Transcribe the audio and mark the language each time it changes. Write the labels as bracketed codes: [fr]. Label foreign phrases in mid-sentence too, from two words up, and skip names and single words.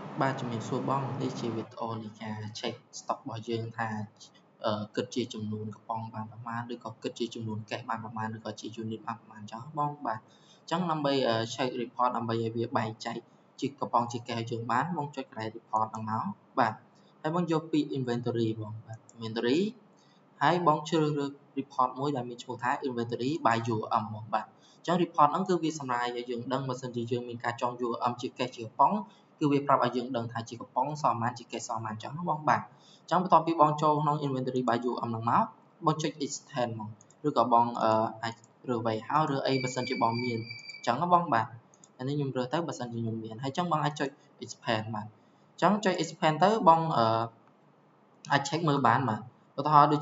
[km] បាទជំរាបសួរបងនេះជាវីដេអូនៃការ [en] check stock [km] របស់យើងថាគិតជាចំនួនកំប៉ុងបានប្រមាណឬក៏គិតជាចំនួនកេះបានប្រមាណឬក៏ជា unit បានប្រមាណអញ្ចឹងបងបាទអញ្ចឹងដើម្បី [en] check report [km] ដើម្បីឲ្យវាបែងចែកជាកំប៉ុងជាកេះឲ្យយើងបានបងចុចកន្លែង report ហ្នឹងមកបាទហើយបងយកពី inventory បងបាទ inventory ហើយបងជ្រើសរើស report មួយ ដែលមានឈ្មោះថា [en] inventory by URM [km] បងបាទអញ្ចឹង report ហ្នឹងគឺវាសម្រាប់ឲ្យយើងដឹងបើសិនជាយើងមានការចង URM ជាកេះជាកំប៉ុងគឺវាប្រាប់ឲ្យយើងដឹងថាជាកំប៉ុងសល់ប៉ុន្មានជាកេះសល់ប៉ុន្មានអញ្ចឹងបងបាទអញ្ចឹងបន្ទាប់ពីបងចូលក្នុង [en] inventory by URM [km] ហ្នឹងមកបងចុច extend មក ឬក៏បងអាចរើស warehouse ឬអីបើសិនជាបងមានអញ្ចឹងណាបងបាទអានេះខ្ញុំរើសទៅបើសិនជាខ្ញុំមានហើយអញ្ចឹងបងអាចចុច expand បាទអញ្ចឹងចុច expand ទៅបងអាច check មើលបានបាទឧទាហរណ៍ដូចជា